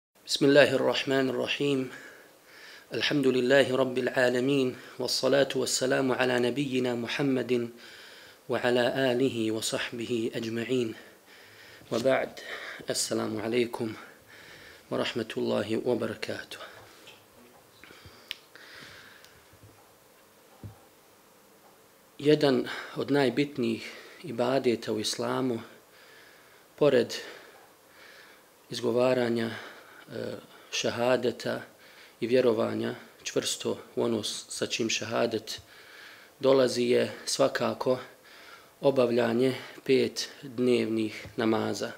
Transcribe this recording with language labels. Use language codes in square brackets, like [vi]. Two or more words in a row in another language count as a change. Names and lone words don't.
[ar] بسم الله الرحمن الرحيم الحمد لله رب العالمين والصلاة والسلام على نبينا محمد وعلى آله وصحبه أجمعين وبعد السلام عليكم ورحمة الله وبركاته. [bs] Jedan od najbitnijih ibadeta u islamu, pored izgovaranja šahadeta i vjerovanja čvrsto u ono sa čim šahadet dolazi, je svakako obavljanje 5 dnevnih namaza.